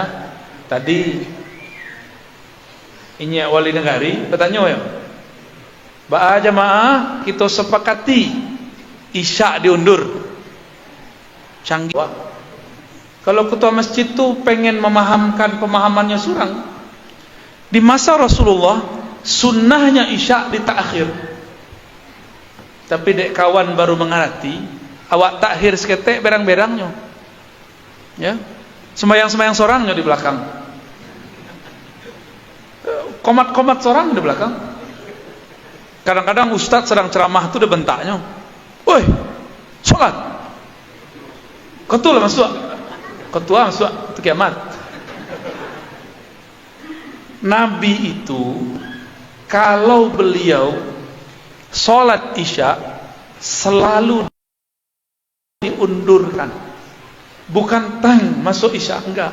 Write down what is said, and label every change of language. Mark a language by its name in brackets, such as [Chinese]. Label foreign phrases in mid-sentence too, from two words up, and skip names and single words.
[Indonesian] Tadi ini wali negari bertanya ya, ba'a jamaah kita sepakati isya diundur. Canggih. Kalau ketua masjid tuh pengen memahamkan pemahamannya surang. Di masa Rasulullah sunnahnya isya ditakhir. [Minangkabau] Tapi dek kawan baru mengerti, awak takhir seketek berang-berangnya. [Indonesian] Ya. [Minangkabau] Sembayang-sembayang sorangnya di belakang. Komat-komat sorang di belakang. [Indonesian] Kadang-kadang ustadz sedang ceramah itu udah bentaknya. Woi, sholat. Ketua masuk. Ketua masuk, itu kiamat. Nabi itu kalau beliau sholat isya selalu diundurkan, bukan tang masuk isya, enggak.